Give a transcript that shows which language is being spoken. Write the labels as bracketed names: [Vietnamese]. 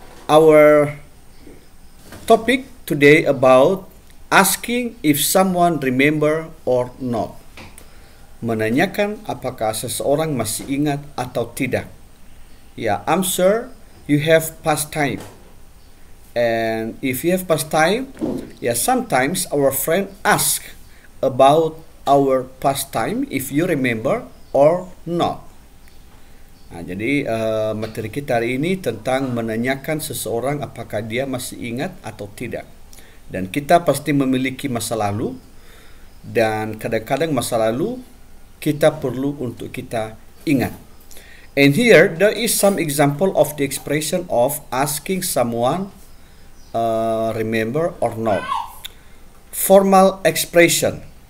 [English] Our topic today about asking if someone remember or not. [Indonesian] Menanyakan apakah seseorang masih ingat atau tidak. [English] Yeah, I'm sure you have past time. And if you have past time, yeah, sometimes our friend ask about our past time if you remember or not. [Indonesian] Nah, jadi materi kita hari ini tentang menanyakan seseorang apakah dia masih ingat atau tidak. Dan kita pasti memiliki masa lalu, dan kadang-kadang masa lalu kita perlu untuk kita ingat. [English] And here there is some example of the expression of asking someone remember or not. Formal expression.